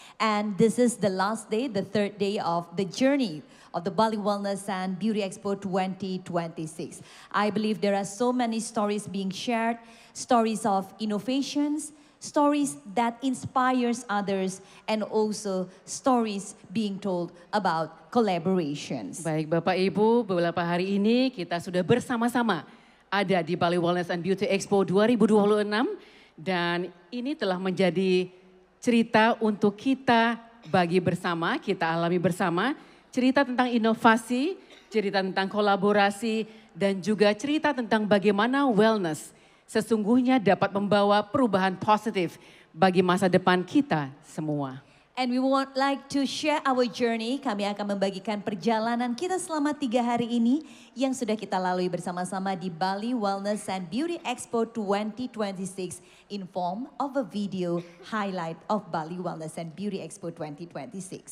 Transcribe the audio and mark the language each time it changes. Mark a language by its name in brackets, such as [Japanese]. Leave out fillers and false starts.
[English] And this is the last day, the third day of the journey of the Bali Wellness and Beauty Expo 2026. I believe there are so many stories being shared, stories of innovations, stories that inspires others, and also stories being told about collaborations. [Indonesian] Baik Bapak Ibu, beberapa hari ini kita sudah bersama-sama ada di Bali Wellness and Beauty Expo 2026 dan ini telah menjadi cerita untuk kita bagi bersama, kita alami bersama, cerita tentang inovasi, cerita tentang kolaborasi, dan juga cerita tentang bagaimana wellness sesungguhnya dapat membawa perubahan positif bagi masa depan kita semua. [English] And we would like to share our journey. [Indonesian] Kami akan membagikan perjalanan kita selama 3 hari ini yang sudah kita lalui bersama-sama di Bali Wellness and Beauty Expo 2026 [English] in form of a video highlight of Bali Wellness and Beauty Expo 2026.